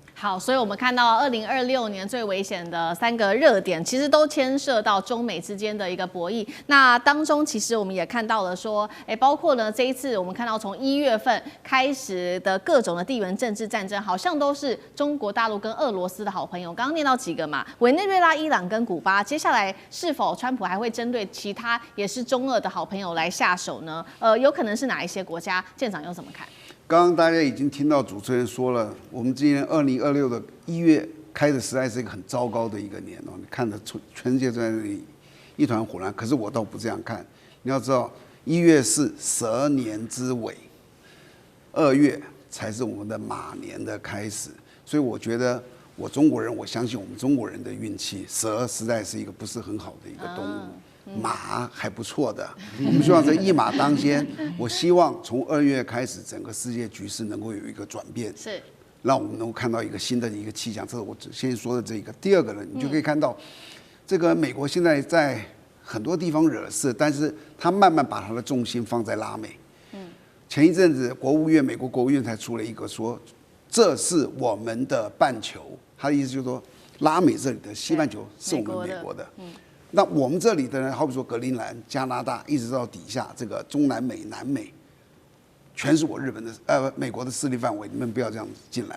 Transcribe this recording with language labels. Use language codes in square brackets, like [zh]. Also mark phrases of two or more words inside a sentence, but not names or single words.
[zh] 好，所以我們看到2026年最危險的3個熱點，其實都牽涉到中美之間的一個博弈。那當中其實我們也看到了說，包括呢這一次我們看到從1月份開始的各種的地緣政治戰爭，好像都是中國大陸跟俄羅斯的好朋友。剛剛念到幾個嘛，委內瑞拉、伊朗跟古巴，接下來是否川普還會針對其他也是中俄的好朋友來下手呢？有可能是哪一些國家？艦長又怎麼看？剛剛大家已經聽到主持人說了，我們今年2026的1月開的實在是一個很糟糕的一個年哦，你看得出全世界在那裡一團混亂。可是我倒不這樣看，你要知道1月是蛇年之尾，2月才是我們的馬年的開始，所以我覺得我中國人，我相信我们中國人的運氣，蛇實在是一個不是很好的一個動物。馬還不錯的，我們希望這一馬當先。我希望從2月開始，整個世界局勢能夠有一個轉變，是讓我們能夠看到一個新的一個氣象。這是我先說的這個。第二個呢，你就可以看到，這個美國現在在很多地方惹事，但是他慢慢把他的重心放在拉美。前一陣子美國國務院才出了一個說，這是我們的半球，他的意思就是說，拉美這裡的西半球是我們美國的。那我們這裡的人，好比說格陵蘭、加拿大，一直到底下這個中南美、南美，全是我日本的美國的勢力範圍，你們不要這樣子進來。